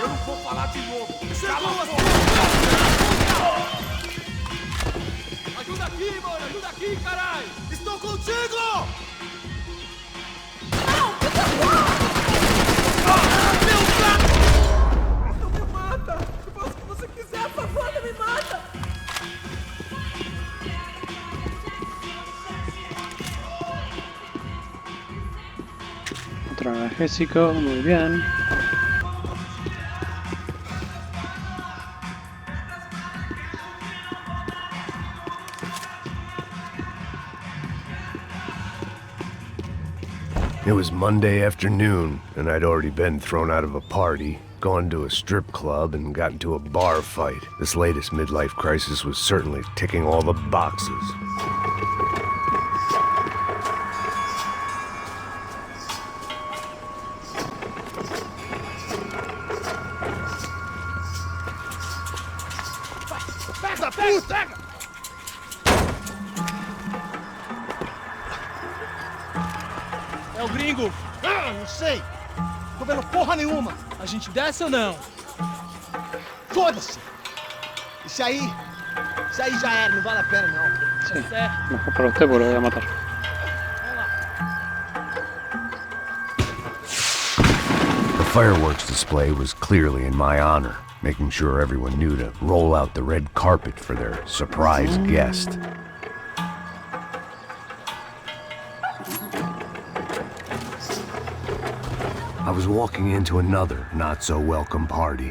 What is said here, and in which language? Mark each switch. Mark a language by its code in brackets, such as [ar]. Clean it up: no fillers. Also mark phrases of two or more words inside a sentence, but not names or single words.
[pt] Eu não vou falar de novo! Cala a boca! Ajuda aqui, mano! Ajuda aqui, caralho! Estou contigo! Não, por favor! Meu gato! Não me mata! Eu faço o que você quiser, por favor, não me mata! [es] Otro analgésico, muy bien. [en] It was Monday afternoon, and I'd already been thrown out of a party, gone to a strip club, and got into a bar fight. This latest midlife crisis was certainly ticking all the boxes. [pt] Pega, pega! É o gringo! Ah, não sei! Tô vendo porra nenhuma! A gente desce ou não? Foda-se! Isso aí já era, não vale a pena não. [es] Sí, mejor para usted porque lo voy a matar. [en] The fireworks display was clearly in my honor, making sure everyone knew to roll out the red carpet for their surprise guest. I was walking into another not-so-welcome party.